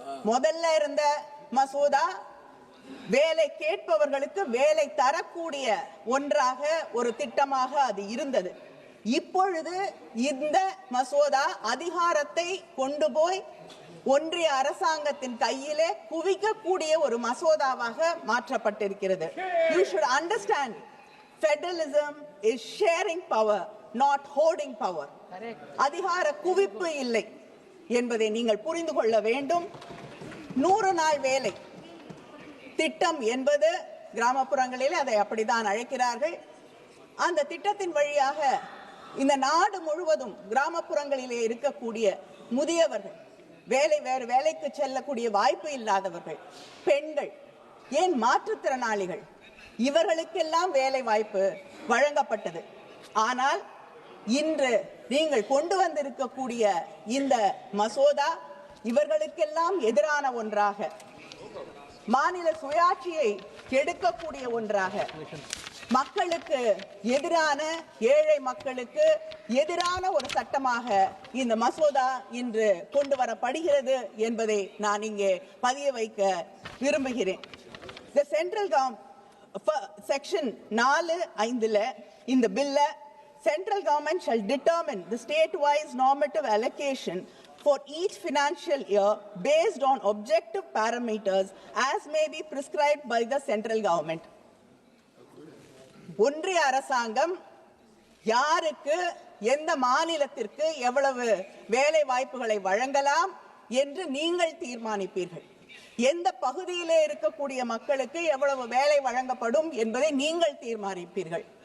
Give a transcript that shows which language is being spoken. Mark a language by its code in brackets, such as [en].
[ta] முதல்ல இருந்த மசோதா வேலை கேட்பவர்களுக்கு வேலை தரக்கூடிய ஒன்றாக ஒரு திட்டமாக அது இருந்தது. இப்பொழுது இந்த மசோதா அதிகாரத்தை கொண்டு போய் ஒன்றிய அரசாங்கத்தின் கையிலே குவிக்கக்கூடிய ஒரு மசோதாவாக மாற்றப்பட்டிருக்கிறது. [en] You should understand, federalism is sharing power, not hoarding power. [ta] அதிகார குவிப்பு இல்லை என்பதை நீங்கள் புரிந்து கொள்ள வேண்டும். 100 நாள் வேலை திட்டம் என்பது கிராமப்புறங்களிலே அதை அப்படித்தான் அழைக்கிறார்கள். அந்த திட்டத்தின் வழியாக இந்த நாடு முழுவதும் கிராமப்புறங்களிலே இருக்கக்கூடிய முதியவர்கள், வேறு வேலைக்கு செல்லக்கூடிய வாய்ப்பு இல்லாதவர்கள், பெண்கள், ஏன் மாற்றுத்திறனாளிகள், இவர்களுக்கெல்லாம் வேலை வாய்ப்பு வழங்கப்பட்டது. ஆனால் இன்று நீங்கள் கொண்டு வந்திருக்கக்கூடிய இந்த மசோதா இவர்களுக்கெல்லாம் எதிரான ஒன்றாக, மாநில சுயாட்சியை கெடுக்கக்கூடிய ஒன்றாக, மக்களுக்கு எதிரான, ஏழை மக்களுக்கு எதிரான ஒரு சட்டமாக இந்த மசோதா இன்று கொண்டு வரப்படுகிறது என்பதை நான் இங்கே பதிய வைக்க விரும்புகிறேன். [en] The central government section 4(5) [ta] இந்த பில்ல, [en] central government shall determine the state-wise normative allocation for each financial year based on objective parameters as may be prescribed by the central government. [ta] ஒன்றிய அரசாங்கம் யாருக்கு, எந்த மாநிலத்திற்கு எவ்வளவு வேலை வாய்ப்புகளை வழங்கலாம் என்று நீங்கள் தீர்மானிப்பீர்கள். எந்த பகுதியிலே இருக்கக்கூடிய மக்களுக்கு எவ்வளவு வேலை வழங்கப்படும் என்பதை நீங்கள் தீர்மானிப்பீர்கள்.